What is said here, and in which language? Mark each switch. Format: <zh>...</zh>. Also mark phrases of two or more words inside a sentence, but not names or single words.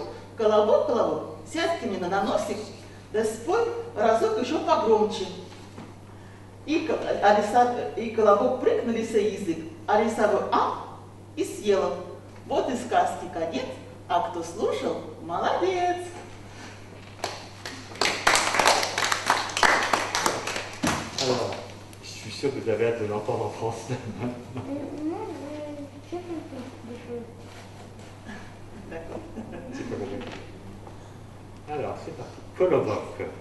<ru>Колобок, колобок, сядь-ка мне на носик, да спой разок еще погромче. И колобок прыг на лисе язык, а лиса бы и съела. Вот и сказки конец, а кто слушал, молодец.</ru> <fr>Alors, je suis sûr que vous avez hâte de l'entendre en français. D'accord. Alors, c'est parti. Kolobok.</fr>